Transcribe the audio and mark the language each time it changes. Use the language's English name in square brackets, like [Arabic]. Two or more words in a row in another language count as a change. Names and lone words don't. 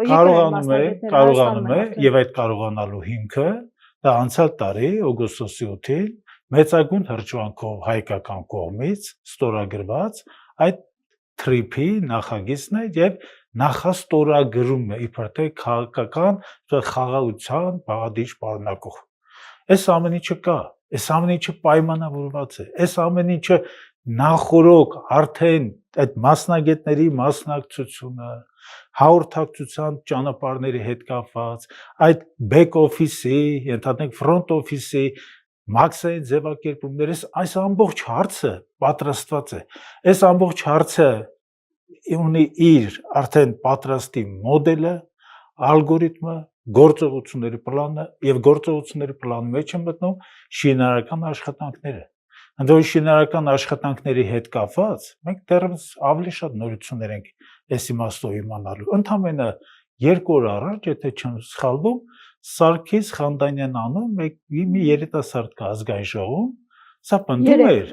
[Armenian] կարողանում է եւ այդ կարողանալու հիմքը դա անցյալ տարի օգոստոսի 8-ին մեծագույն հրճվանքով հայկական կողմից ստորագրված այդ թրիփի նախագիծն է եւ նախաստորագրում է իբր թե քաղաքական խաղաղության բաղադրիչ պարունակող։ Այս ամեն ինչը կա, այս ամեն ինչը պայմանավորված է, այս ամեն ինչը նախորոք արդեն այդ մասնագետների մասնակցությունը, հաղորդակցության ճանապարհների հետ կապված, այդ [English] back office- [Armenian] ի, ենթադրենք [English] front office- [Armenian] ի մաքսային ձևակերպումներս այս ամբողջ հարցը պատրաստված է։ Այս ամբողջ հարցը ունի իր արդեն պատրաստի մոդելը, ալգորիթմը, գործողությունների պլանը եւ գործողությունների պլանի մեջ են մտնում շինարարական աշխատանքները։ Ընդդեմ շինարարական աշխատանքների հետ կապված մենք դեռևս ավելի շատ նորություններ ենք այս իմաստով իմանալու։ Ընդամենը 2 օր առաջ, եթե չեմ սխալվում, Սարգիս Խանդանյան անուն մի երիտասարդ կա ազգային ժողովում, սա պնդում էր,